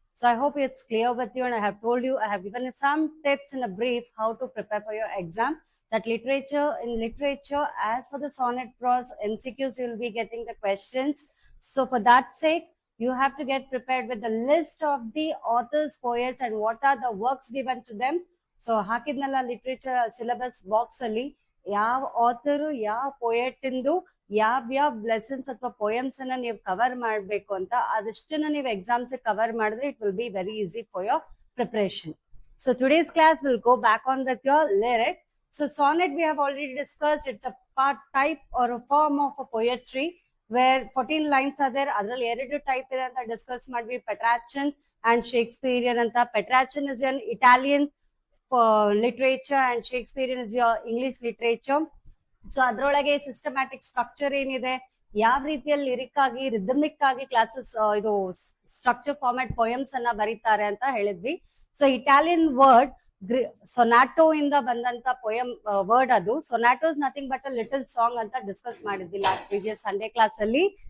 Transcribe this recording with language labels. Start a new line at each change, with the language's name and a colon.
English: So I hope it's clear with you, and I have told you, I have given you some tips in a brief how to prepare for your exam. That in literature, as for the sonnet prose, MCQs, you will be getting the questions. So for that sake, you have to get prepared with the list of the authors, poets, and what are the works given to them.
Kannada: So ಹಾಕಿದ್ನಲ್ಲ literature syllabus box ಅಲ್ಲಿ ಯಾವ ಆಥರು ಯಾವ poet ಇಂದು ಯಾವ lessons ಅಥವಾ poems ಅನ್ನ ನೀವು cover ಮಾಡಬೇಕು ಅಂತ ಅದಷ್ಟನ್ನ ನೀವು ಎಕ್ಸಾಮ್ಸ್ ಕವರ್ ಮಾಡಿದ್ರೆ
English: It will be very easy for your preparation. So today's class will go back on with your lyric. So sonnet we have already discussed. It's a type or a form of a poetry where 14 lines are there.
Kannada: ಅದರಲ್ಲಿ 2 type ಇದೆ ಅಂತ discuss ಮಾಡ್ವಿ, ಪೆಟ್ರಾಚನ್ and ಶೇಕ್ಸ್ಪಿಯರಿಯನ್ ಅಂತ.
English: Petrarchan is an Italian literature and Shakespearean is your English literature.
Kannada: So ಅದ್ರೊಳಗೆ systematic structure ಏನಿದೆ, ಯಾವ ರೀತಿಯಲ್ಲಿ lyric ಆಗಿ rhythmic ಆಗಿ ಕ್ಲಾಸಸ್ ಇದು ಸ್ಟ್ರಕ್ಚರ್ ಫಾರ್ಮ್ಯಾಟ್ ಪೊಯಮ್ಸ್ ಅನ್ನ ಬರೀತಾರೆ ಅಂತ ಹೇಳಿದ್ವಿ. ಸೊ ಇಟಾಲಿಯನ್ ವರ್ಡ್ ಸೊನಾಟೋ ಇಂದ ಬಂದಂತ ಪೊಯಮ್ ವರ್ಡ್ ಅದು.
English: ಸೊನಾಟೋ is nothing but a little song
Kannada: ಅಂತ ಡಿಸ್ಕಸ್ ಮಾಡಿದ್ವಿ ಲಾಸ್ಟ್ ಪ್ರೀವಿಯಸ್ ಸಂಡೇ ಕ್ಲಾಸ್ ಅಲ್ಲಿ.